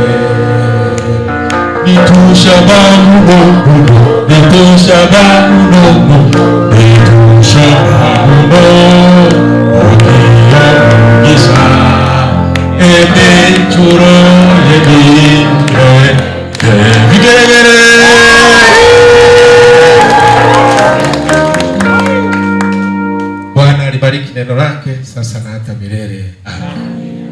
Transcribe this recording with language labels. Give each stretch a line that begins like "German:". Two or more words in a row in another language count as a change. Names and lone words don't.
Nyankole: Nitushaba muno muno, nitushaba muno muno, nitushaba muno okiyo mugisha ebenchuro yemirembe.
Swahili: Bwana alibariki neno lake sasa na hata milele. Amen.